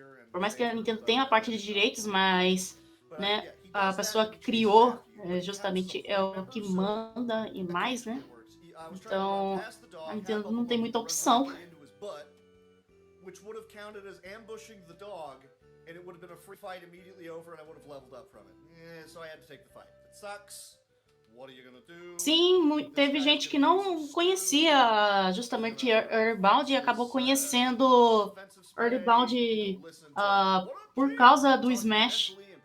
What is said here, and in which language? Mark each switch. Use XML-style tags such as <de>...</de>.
<pt>Por mais que a Nintendo tenha a parte de direitos, mas... né, a pessoa que criou justamente é o que manda e mais, né? Então, a Nintendo não tem muita opção.</pt> <en>Which would have counted as ambushing the dog, and it would have been a free fight immediately over, and I would have leveled up from it. So I had to take the fight. It sucks. What are you gonna do?</en> <pt>Sim, teve gente que não conhecia justamente Earthbound e acabou conhecendo Earthbound por causa do Smash.</pt>